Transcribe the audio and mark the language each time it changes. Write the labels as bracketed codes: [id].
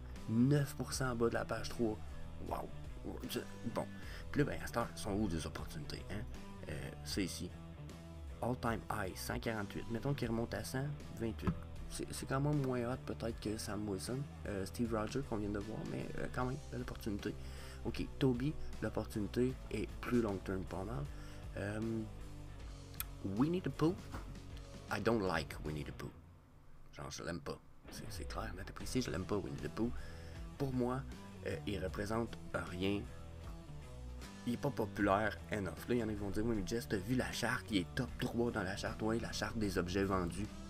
[fr] 9% en bas de la page 3, wow. Bon, puis là, ben, à cette heure, sont où des opportunités, hein? C'est ici. [en] All time high, [fr] 148. Mettons qu'il remonte à 128. C'est quand même moins hot peut-être que Sam Wilson, Steve Rogers qu'on vient de voir, mais quand même, belle opportunité. Ok, Toby, l'opportunité est plus long terme pas mal. [en] Winnie the Pooh, I don't like Winnie the Pooh. [fr] Genre, je l'aime pas. C'est clair, net et précis, je l'aime pas, Winnie the Pooh. Pour moi, il représente rien. Il est pas populaire enough. Là, il y en a qui vont dire, oui, mais Jess, t'as vu la charte, il est top 3 dans la charte. Oui, la charte des objets vendus.